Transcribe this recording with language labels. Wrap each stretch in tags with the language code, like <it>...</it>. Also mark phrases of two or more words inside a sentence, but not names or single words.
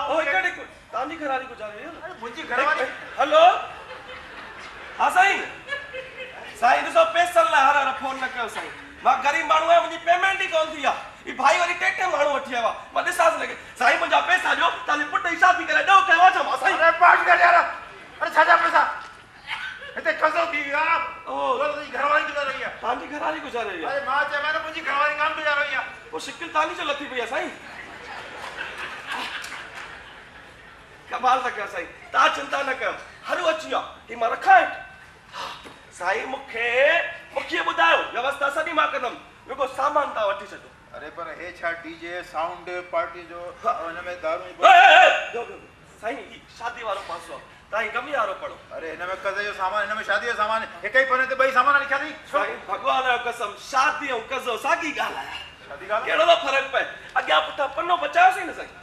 <sd>ओ हिकु तव्हांजी घरवारी गुज़ारे वई आहे? अरे मुंहिंजी घरवारी। हेलो। हाँ साईं। साईं ॾिसो पैसनि लाइ हर फोन न कयो साईं। मां ग़रीब माण्हू आहियां, मुंहिंजी पेमेंट ई कोन थी आहे। ही भाई वरी टे माण्हू वठी आयो आहे। मां ॾिसांसि लॻे साईं मुंहिंजा पैसा ॾियो तव्हांजे पुट जी शादी करे ॾियो कयो छा मां साईं? अरे पाठ कर यार। अरे छा पैसा हिते कज़ो थी वियो आहे। ओह तुंहिंजी घरवारी गुज़ारे वई आहे। तव्हांजी घरवारी गुज़ारे वई आहे? अरे मां चवां न मुंहिंजी घरवारी कान गुज़ारे वई आहे। पोइ शिकिल तव्हांजी जो लथी पई आहे साईं। कमाल था कयो साईं। तव्हां चिंता न कयो हरू अची वियो ही मां रखां। साईं मूंखे ॿुधायो व्यवस्था सॼी मां कंदुमि, रुॻो सामान तव्हां वठी छॾो। अरे पर हे छा</sd> <en>DJ sound party</en> <sd>जो हिन में दारू साईं शादी वारो पासो आहे, तव्हां गमी वारो पढ़ो। अरे हिन में कज़े जो सामान, हिन में शादी जो सामान, हिकु ई पने ते ॿई सामान लिखिया अथई। साईं भॻवान जो कसम शादी ऐं कज़ो साॻी ॻाल्हि आहे। शादी ॻाल्हि कहिड़ो थो फ़र्क़ु पए? अॻियां पुठियां पनो बचायोसीं न साईं।</sd>